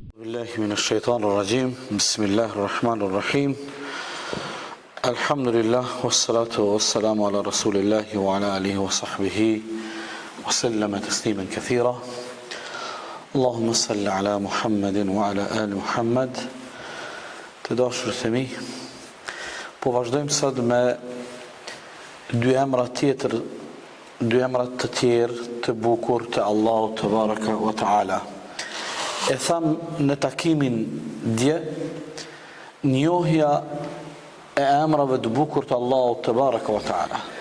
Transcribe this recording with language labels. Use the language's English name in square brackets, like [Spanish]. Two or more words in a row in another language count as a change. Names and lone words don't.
[Arabic] بالله من الشيطان الرجيم بسم الله الرحمن الرحيم الحمد لله والصلاة والسلام على رسول الله وعلى آله وصحبه وسلم تسليما كثيرا اللهم صل على محمد وعلى آل محمد [Albanian] të dashur të mi po vazhdojmë sot me dy emra të tjerë të bukur të Allahu [Arabic] تبارك وتعالى. [Albanian] E tham në takimin dje, njohja e emrave të bukur të Allahut [Arabic] تبارك وتعالى.